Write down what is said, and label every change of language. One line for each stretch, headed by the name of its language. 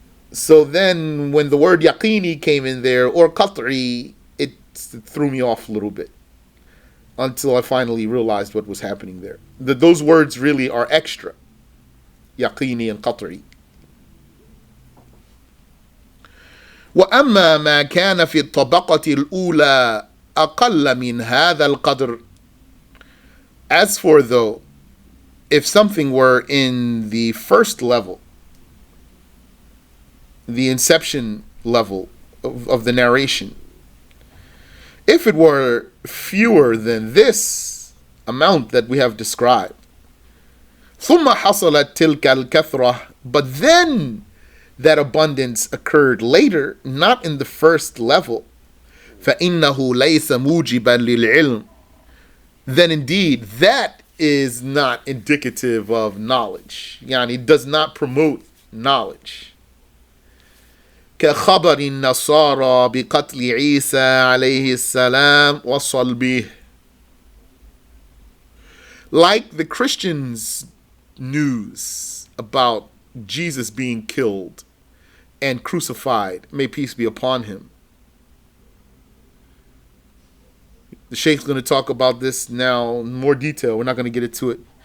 English: So then when the word yaqini came in there, or qat'i, it threw me off a little bit. Until I finally realized what was happening there. Those words really are extra. Yaqini and qat'i.
Arabic: وأما ما كان في الطبقة الأولى أقل من هذا القدر.
English: As for though, if something were in the first level, the inception level of the narration, if it were fewer than this amount that we have described,
Arabic: ثم حصلت تلك الكثرة,
English: but then that abundance occurred later, not in the first level,
Arabic: فإنه ليس موجبا للعلم,
English: then indeed that is not indicative of knowledge. Yani it does not promote knowledge.
Arabic: كخبر النصارى بقتل عيسى عليه السلام وصلبه.
English: Like the Christians' news about Jesus being killed and crucified, may peace be upon him. The Shaykh is going to talk about this now in more detail. We're not going to get into it.